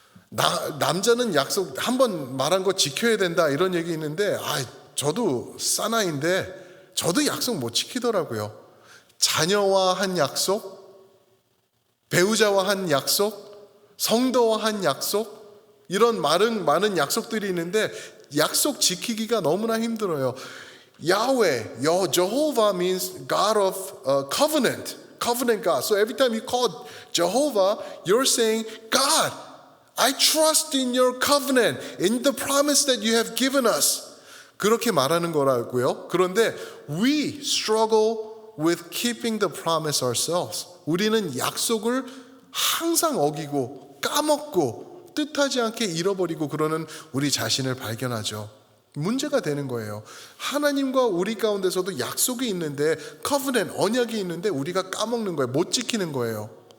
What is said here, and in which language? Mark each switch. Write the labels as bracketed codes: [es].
[ko] 남자는 약속 한번 말한 거 지켜야 된다 이런 얘기 있는데 저도 사나이인데 저도 약속 못 지키더라고요. 자녀와 한 약속, 배우자와 한 약속, 성도와 한 약속, 이런 많은 약속들이 있는데 약속 지키기가 너무나 힘들어요. [en] Yahweh, Jehovah means God of covenant God. So every time you call Jehovah, you're saying, God, I trust in your covenant, in the promise that you have given us. [ko] 그렇게 말하는 거라고요. 그런데 [en] we struggle with keeping the promise ourselves. [ko] 우리는 약속을 항상 어기고 까먹고 뜻하지 않게 잃어버리고 그러는 우리 자신을 발견하죠. 문제가 되는 거예요. 하나님과 우리 가운데서도 약속이 있는데, covenant, 언약이 있는데 우리가 까먹는 거예요. 못 지키는 거예요.